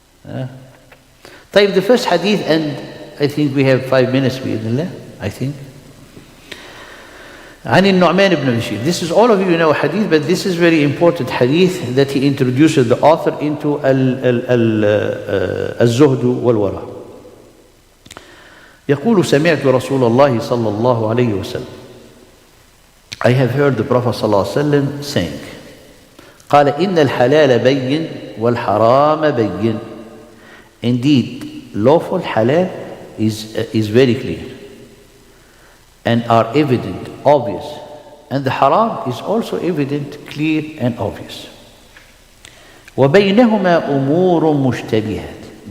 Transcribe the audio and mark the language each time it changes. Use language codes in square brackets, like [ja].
[en] The first hadith, and I think we have 5 minutes bi'idhnillah, I think. عن النعمان ibn Bashir. This is, all of you know hadith, but this is very important hadith that he introduces the author into [ar] الزهد والورع. يقول سمعت رسول الله صلى الله عليه وسلم. [en] I have heard the Prophet [ar] صلى الله عليه وسلم [en] saying, [ar] قال إن الحلال بين والحرام بين. [en] Indeed, lawful halal is very clear and are evident, obvious. And the haram is also evident, clear and obvious. [ar] وَبَيْنَهُمَا أُمُورٌ مُشْتَبِهَاتٌ.